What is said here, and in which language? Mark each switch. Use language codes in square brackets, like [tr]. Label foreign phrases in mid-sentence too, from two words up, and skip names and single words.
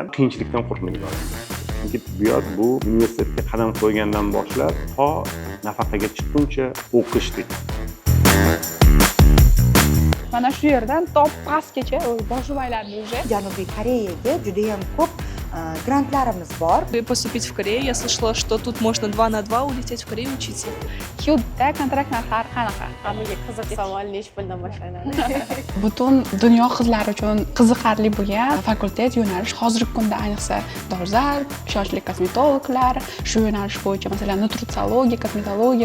[uz] Qiyinchilikdan qo'rqmaydi. Chunki tibbiyot bu universitetga qadam qo'ygandan boshlab to nafaqaga chiqquncha o'qishdik. Mana shu yerdan top pastgacha boshim aylandi уже. Janubiy Koreyaga juda ham ko'p grantlarimiz bor. [ru] Поступить в Корею, я слышала, что тут можно 2 на 2 улететь в Корею учиться. [uz] Hyundda kontrakt narxlari qanaqa? Hammaga qiziq savol nechi puldan boshlanadi? Butun dunyo qizlari uchun qiziqarli bo'lgan fakultet yo'nalish. Hozirgi kunda ayniqsa dolzarb, ishonchli kosmetologlar, shu yo'nalish bo'yicha masalan nutritsiologiya, kosmetologiya.